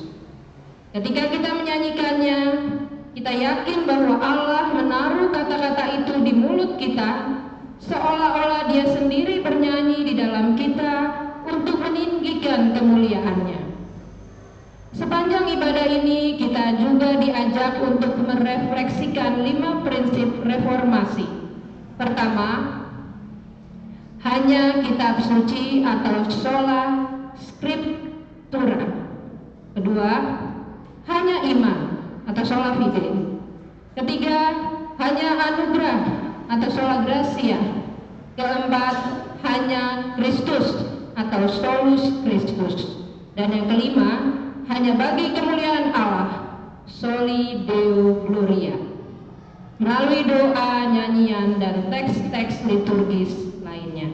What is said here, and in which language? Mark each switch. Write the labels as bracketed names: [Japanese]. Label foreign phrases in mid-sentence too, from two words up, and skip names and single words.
[Indonesian] Ketika kita menyanyikannya, kita yakin bahwa Allah menaruh kata-kata itu di mulut kita, seolah-olah Dia sendiri bernyanyi di dalam kita untuk meninggikan kemuliaan-Nya. Sepanjang ibadah ini kita juga diajak untuk merefleksikan 5 prinsip reformasi. Pertama, hanya kitab suci atau [Latin] sola scriptura. [Indonesian] Kedua, hanya iman atau [Latin] sola fide. [Indonesian] Ketiga, hanya anugerah atau [Latin] sola gratia. [Indonesian] Keempat, hanya Kristus atau [Latin] solus Christus. [Indonesian] Dan yang kelima, hanya bagi kemuliaan Allah, [Latin] soli Deo Gloria. [Indonesian] Melalui doa, nyanyian, dan teks-teks liturgis lainnya.